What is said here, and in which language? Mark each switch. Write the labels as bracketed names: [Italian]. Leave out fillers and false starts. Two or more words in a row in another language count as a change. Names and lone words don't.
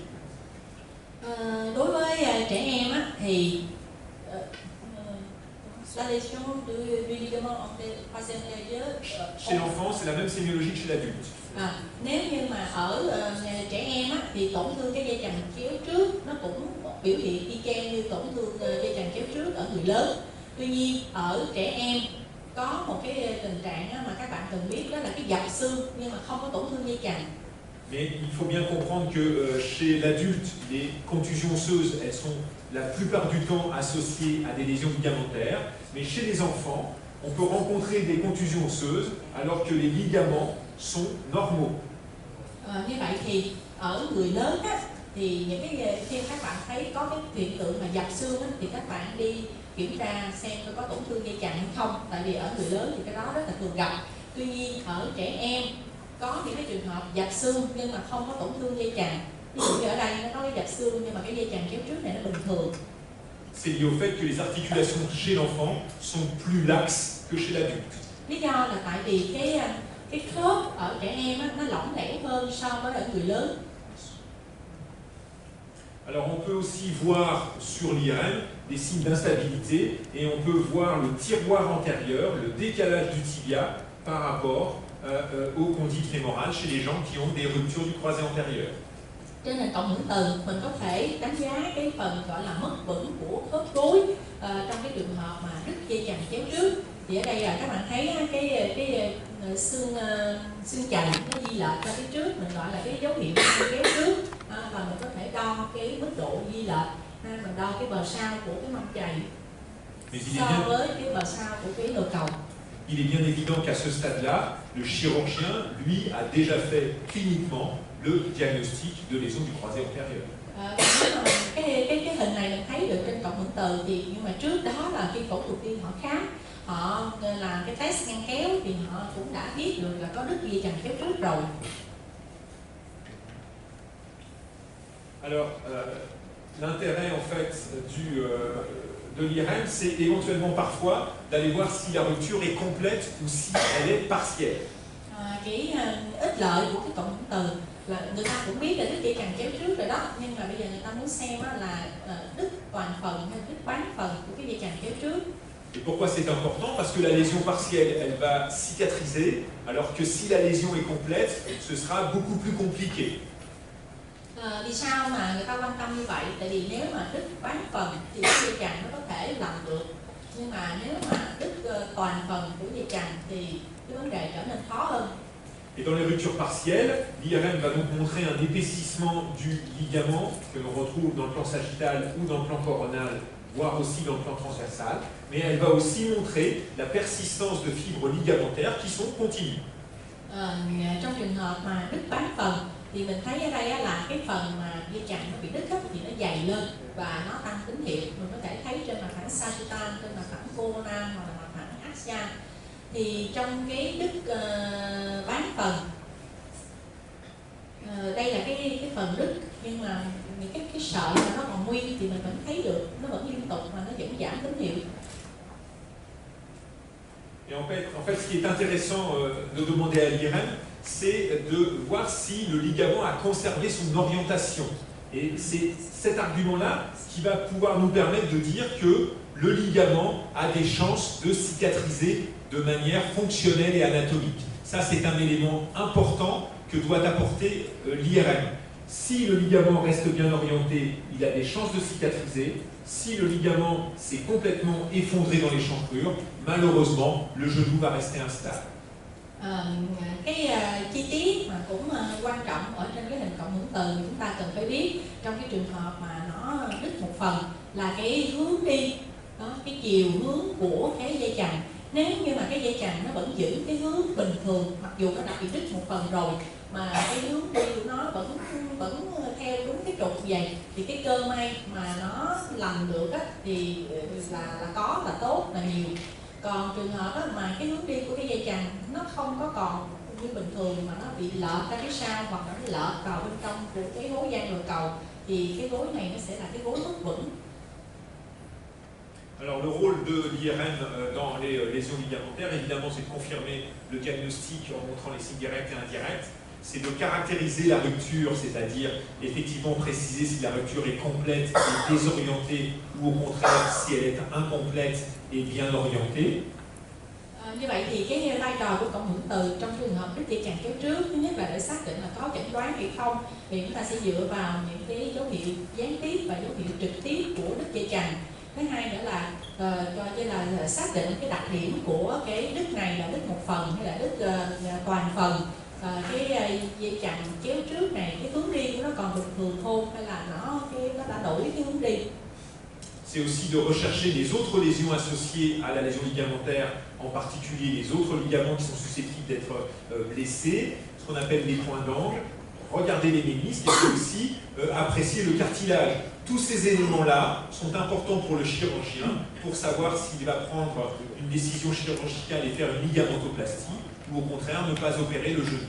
[Vietnamese] Đối với trẻ em thì [French] la lésion du ligament croisé antérieur chez l'enfant, c'est la même sémiologie que chez l'adulte. [Vietnamese] Nếu như mà ở trẻ em thì tổn thương cái dây chằng chéo trước nó cũng biểu hiện y chang như tổn thương dây chằng chéo trước ở người lớn. Tuy nhiên ở trẻ em có một cái tình trạng mà các bạn cần biết, đó là cái dập xương nhưng mà không có tổn thương dây chằng. [French] Mais il faut bien comprendre que chez l'adulte, les contusions osseuses, elles sont la plupart du temps associées à des lésions ligamentaires. Mais chez les enfants, on peut rencontrer des contusions osseuses alors que les ligaments sont normaux. [Vietnamese] Như vậy thì ở người lớn thì những cái khi các bạn thấy có cái hiện tượng mà dập xương thì các bạn đi kiểm tra xem có tổn thương dây chằng hay không. Tại vì ở người lớn thì cái đó rất là thường gặp. Tuy nhiên ở trẻ em có những cái trường hợp dập xương nhưng mà không có tổn thương dây chằng. Ví dụ như ở đây nó có cái dập xương nhưng mà cái dây chằng chéo trước này nó bình thường. [French] C'est lié au fait que les articulations chez l'enfant sont plus laxes que chez l'adulte. [Vietnamese] Lý do là tại vì cái khớp ở trẻ em nó lỏng lẻo hơn so với ở người lớn. [French] Alors on peut aussi voir sur l'IRM des signes d'instabilité et on peut voir le tiroir antérieur, le décalage du tibia par rapport au condyle fémoral chez les gens qui ont des ruptures du croisé antérieur. [Vietnamese] Trên nền cộng hưởng từ mình có thể đánh giá cái phần gọi là mất vững của khớp gối trong cái trường hợp mà đứt dây chằng chéo trước. Thì ở đây là các bạn thấy cái xương chày nó di lệch ra phía trước, mình gọi là cái dấu hiệu kéo trước, và mình có thể đo cái mức độ di lệch, mình đo cái bờ sau của cái mâm chày so với cái bờ sau của cái đồi cầu. [French] Il est bien évident qu'à ce stade-là, le chirurgien, lui, a déjà fait cliniquement le diagnostic de lésion du croisé antérieur. [Vietnamese] Cái hình này mình thấy được trên cộng hưởng từ thì nhưng mà trước đó là khi phẫu thuật viên họ khám, họ làm cái test ngăn kéo thì họ cũng đã biết được là có đứt dây chằng chéo trước rồi. [French] Alors, l'intérêt en fait de l'IRM, c'est éventuellement parfois d'aller voir si la rupture est complète ou si elle est partielle. [Vietnamese] Cái ích lợi của cái cộng hưởng từ là người ta cũng biết là đứt dây chằng chéo trước rồi đó, nhưng mà bây giờ người ta muốn xem là đứt toàn phần hay đứt bán phần của cái dây chằng chéo trước. [French] Et pourquoi c'est important? Parce que la lésion partielle, elle va cicatriser, alors que si la lésion est complète, ce sera beaucoup plus compliqué. [Vietnamese] Vì sao mà người ta quan tâm như vậy? Tại vì nếu mà đứt bán phần thì cái dây chằng nó có thể làm được, nhưng mà nếu mà đứt toàn phần của dây chằng thì cái vấn đề trở nên khó hơn. [French] Et dans les ruptures partielles, l'IRM va donc montrer un épaississement du ligament que l'on retrouve dans le plan sagittal ou dans le plan coronal, voire aussi dans le plan transversal, mais elle va aussi montrer la persistance de fibres ligamentaires qui sont continues. [Vietnamese] Trong trường hợp mà đứt bán phần thì mình thấy ở đây là cái phần mà dây chằng nó bị đứt thì nó dày lên và nó tăng tín hiệu. Mình có thể thấy trên mặt phẳng sagittal, trên mặt phẳng coronal hoặc là mặt phẳng axial. Thì trong cái đứt bán phần, đây là cái phần đứt, nhưng mà những cái sợi mà nó còn nguyên thì mình vẫn thấy được, nó vẫn liên tục mà nó vẫn giảm tín hiệu. [French] Et en En fait, ce qui est intéressant de demander à l'IRM, c'est de voir si le ligament a conservé son orientation. Et c'est cet argument-là qui va pouvoir nous permettre de dire que le ligament a des chances de cicatriser de manière fonctionnelle et anatomique. Ça, c'est un élément important que doit apporter l'IRM. Si le ligament reste bien orienté, il a des chances de cicatriser. Si le ligament s'est complètement effondré dans l'échancrure, malheureusement, le genou va rester instable. [Vietnamese] Chi tiết mà cũng quan trọng ở trên cái hình cộng hưởng từ chúng ta cần phải biết trong cái trường hợp mà nó đứt một phần là cái hướng đi, đó, cái chiều hướng của cái dây chằng. Nếu như mà cái dây chằng nó vẫn giữ cái hướng bình thường, mặc dù nó đã bị đứt một phần rồi mà cái hướng đi của nó vẫn theo đúng cái trục vậy, thì cái cơ may mà nó lành được á, thì là có, là tốt, là nhiều. Còn trường hợp á, mà cái hướng đi của cái dây chằng nó không có còn như bình thường mà nó bị lợp ra phía sau hoặc là nó lợp vào bên trong của cái gối giang đồi cầu, thì cái gối này nó sẽ là cái gối bất vững. [French] Alors le rôle de l'IRM dans les lésions ligamentaires, évidemment, c'est de confirmer le diagnostic en montrant les signes directs et indirects. C'est de caractériser la rupture, c'est-à-dire effectivement préciser si la rupture est complète et désorientée ou au contraire si elle est incomplète et bien orientée. [Vietnamese] Như vậy thì cái vai trò của cộng hưởng từ trong trường hợp đứt dây chằng chéo trước, thứ nhất là để xác định là có chẩn đoán hay không, thì chúng ta sẽ dựa vào những cái dấu hiệu gián tiếp và dấu hiệu trực tiếp của đứt dây chằng. Thứ hai nữa là coi như là xác định cái đặc điểm của cái đứt này là đứt một phần hay là đứt toàn phần. Cái dây chằng chéo trước này, cái hướng đi của nó còn bình thường không hay là nó đã đổi cái hướng đi. [French] C'est aussi de rechercher les autres lésions associées à la lésion ligamentaire, en particulier les autres ligaments qui sont susceptibles d'être blessés, ce qu'on appelle les points d'angle, regarder les ménisques et puis aussi apprécier le cartilage. Tous ces éléments-là sont importants pour le chirurgien pour savoir s'il va prendre une décision chirurgicale et faire une ligamentoplastie ou au contraire ne pas opérer le genou.